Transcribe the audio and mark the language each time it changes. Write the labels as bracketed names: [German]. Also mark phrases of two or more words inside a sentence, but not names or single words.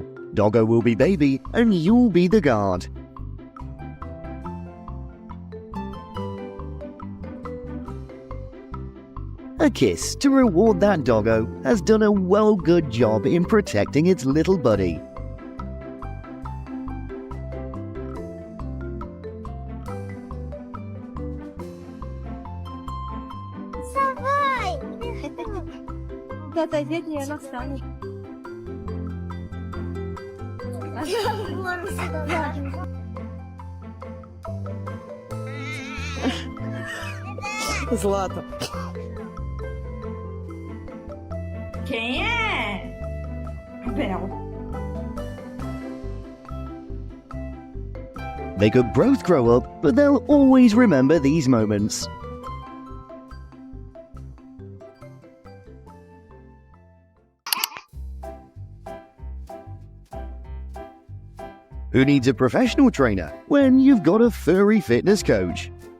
[English] Doggo will be baby and you'll be the guard. A kiss to reward that doggo has done a good job in protecting its little buddy. [Russian] Вставай! Тата, дети, она встанет. Злата. [Portuguese] Quem é? Bel. [English] They could both grow up, but they'll always remember these moments. Who needs a professional trainer when you've got a furry fitness coach?